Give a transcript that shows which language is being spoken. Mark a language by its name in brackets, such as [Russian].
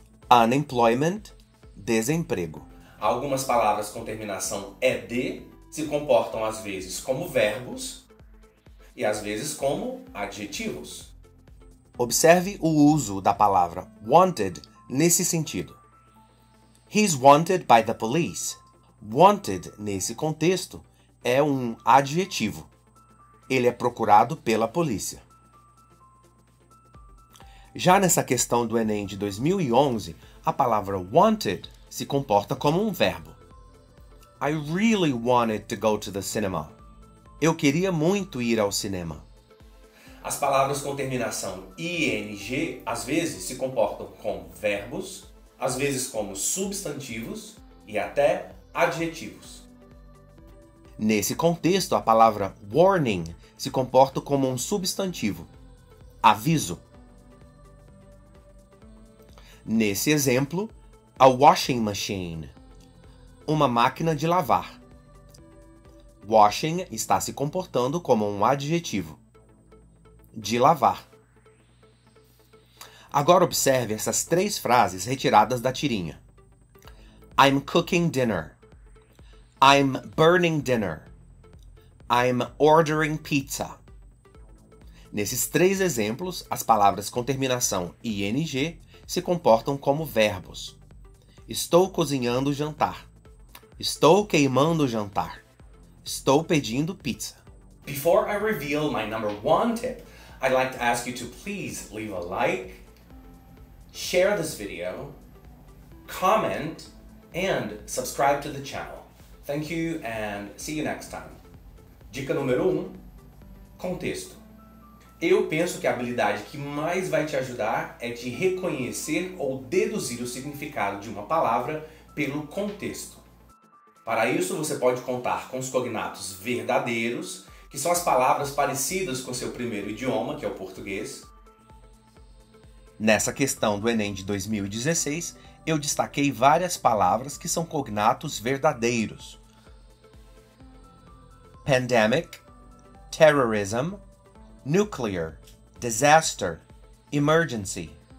[English] Unemployment, desemprego. [Portuguese] Algumas palavras com terminação ed se comportam às vezes como verbos e às vezes como adjetivos. Observe o uso da palavra wanted nesse sentido. [English] He's wanted by the police. [Portuguese] Wanted, nesse contexto, é um adjetivo. Ele é procurado pela polícia. Já nessa questão do Enem de 2011, a palavra wanted se comporta como um verbo. [English] I really wanted to go to the cinema. [Portuguese] Eu queria muito ir ao cinema. As palavras com terminação ing às vezes se comportam como verbos, às vezes como substantivos e até adjetivos. Nesse contexto, a palavra warning se comporta como um substantivo. Aviso. Nesse exemplo, a washing machine, uma máquina de lavar. Washing está se comportando como um adjetivo. De lavar. Agora observe essas três frases retiradas da tirinha. [English] I'm cooking dinner. I'm burning dinner. I'm ordering pizza. [Portuguese] Nesses três exemplos, as palavras com terminação ing se comportam como verbos. Estou cozinhando o jantar. Estou queimando o jantar. Estou pedindo pizza. [English] Before I reveal my number one tip, I'd like to ask you to please leave a like, share this video, comment, and subscribe to the channel. Thank you and see you next time. [Portuguese] Dica número 1. Contexto. Eu penso que a habilidade que mais vai te ajudar é de reconhecer ou deduzir o significado de uma palavra pelo contexto. Para isso, você pode contar com os cognatos verdadeiros, que são as palavras parecidas com seu primeiro idioma, que é o português. Nessa questão do Enem de 2016, eu destaquei várias palavras que são cognatos verdadeiros. [English] Pandemic, terrorism, nuclear, disaster, emergency.